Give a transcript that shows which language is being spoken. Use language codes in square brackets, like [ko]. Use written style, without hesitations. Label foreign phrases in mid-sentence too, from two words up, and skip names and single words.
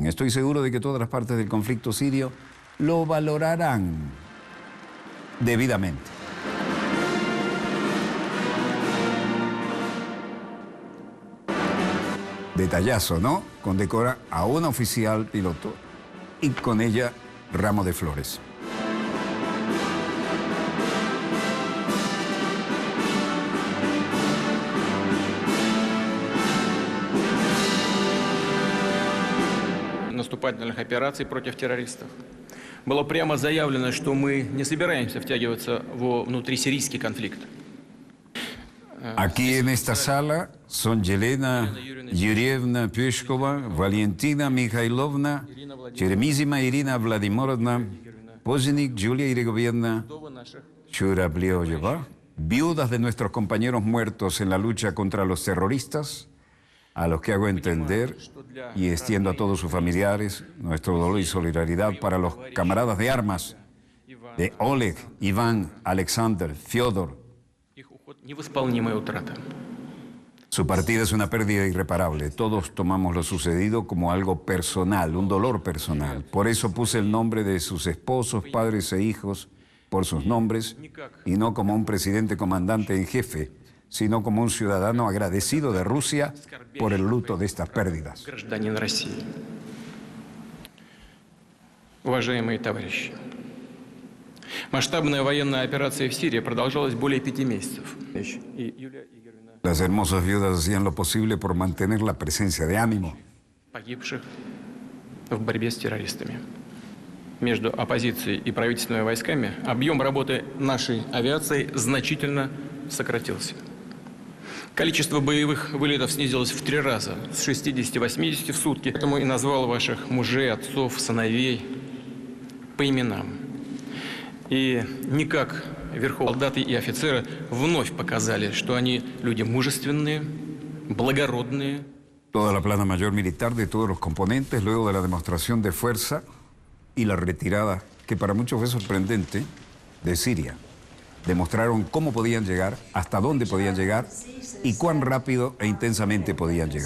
[es] Estoy seguro de que todas las partes del conflicto sirio lo valorarán debidamente. Detallazo, ¿no? Condecora a una oficial piloto y con ella ramo de flores. [ru] Наступательных операций против террористов. Было прямо заявлено, что мы не собираемся втягиваться во внутрисирийский конфликт. [es] Aquí en esta sala son Yelena Yurievna Peshkova, Valentina Mikhailovna, Cheremizima Irina Vladimirovna, Poznik Julia Irigovievna Churabliova, viudas de nuestros compañeros muertos en la lucha contra los terroristas, a los que hago entender y extiendo a todos sus familiares nuestro dolor y solidaridad para los camaradas de armas de Oleg, Iván, Alexander, Fyodor. Su partida es una pérdida irreparable. Todos tomamos lo sucedido como algo personal, un dolor personal. Por eso puse el nombre de sus esposos, padres e hijos por sus nombres y no como un presidente comandante en jefe, sino como un ciudadano agradecido de Rusia por el luto de estas pérdidas. [ru] Уважаемые товарищи, масштабная военная операция в Сирии продолжалась более 5 месяцев. [es] Las hermosas viudas hacían lo posible por mantener la presencia de ánimo. [ru] Погибших в борьбе с террористами. Между оппозицией и правительственными войсками объем работы нашей авиации значительно сократился. Количество боевых вылетов снизилось в 3 раза, с 60-80 в сутки. Поэтому и назвал ваших мужей, отцов, сыновей по именам. И никак верховные солдаты и офицеры вновь показали, что они люди мужественные, благородные. [es] Toda la plana mayor militar de todos los componentes, luego de la demostración de fuerza y la retirada, que para muchos fue sorprendente, de Siria. Demostraron cómo podían llegar, hasta dónde podían llegar y cuán rápido e intensamente podían llegar.